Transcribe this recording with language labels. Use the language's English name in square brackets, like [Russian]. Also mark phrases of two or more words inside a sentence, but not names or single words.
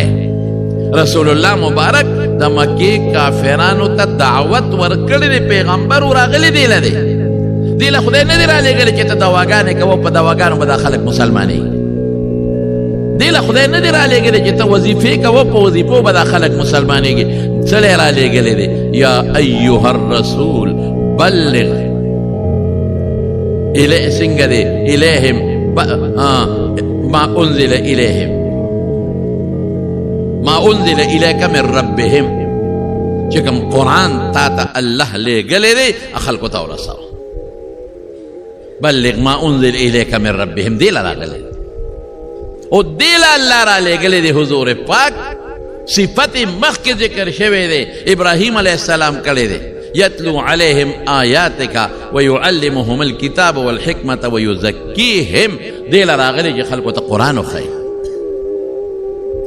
[Pashto] رسول الله مبارک د مکې کافرانو ته دعوت ورکړی دی، پیغمبر راغلی دی له دې له خدای نه دی رالیږلی چې ته دواګانې کوه، په دواګانو به دا خلک مسلمانېږي. دې له خدای نه دی رالیږلی چې ته وظیفې کوه، په وظیفو به دا خلک مسلمانېږي. څه رالیږلی دی؟ [Arabic] یا ایها الرسول بلغ [Pashto] څنګه دی [Arabic] الیهم ما انزل الیهم ما انزل الیک من ربهم، [Pashto] چې کوم قرآن تا ته الله لیږلی دی خلکو ته ورسوه. [Arabic] بلغ ما انزل الیک من ربهم [Pashto] دی له راغلی او دی له الله رالیږلی دی حضور پاک. صفت مخکې ذکر شوی دی، ابراهیم علیه السلام کړی دی، [Arabic] یتلو علیهم آیاتک ویعلمهم الکتاب والحکمة ویزکیهم، [Pashto] دی له راغلی چې خلکو ته قرآن وښیي.